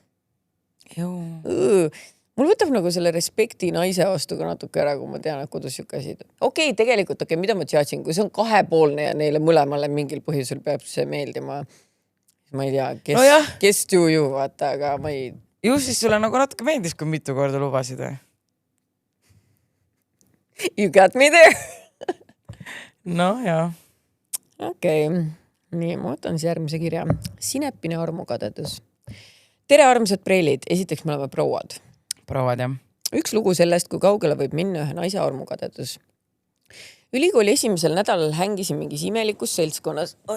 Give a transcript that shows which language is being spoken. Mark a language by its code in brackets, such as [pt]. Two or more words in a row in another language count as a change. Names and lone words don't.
[et] Mul võtab nagu selle respekti naise vastu ka natuke ära, kui ma tean, et kodus siuke asi. Okei, tegelikult, mida ma teadsin, kui see on kahepoolne ja neile mõlemale mingil põhjusel peab see meeldima. Ma ei tea, kes ju vaata, aga ma ei... Ju siis sulle nagu natuke meeldis, kui mitu korda lubasid. [en] You got me there. [et] No, jaa. Okei. Nii, ma võtan siis järgmise kirja. Sinepine armukadedus. Tere, armsad preilid. Esiteks me oleme prouad. Prouad, jah. Üks lugu sellest, kui kaugele võib minna ühe naise armukadedus. Ülikooli esimesel nädalal hängisin mingis imelikus seltskonnas.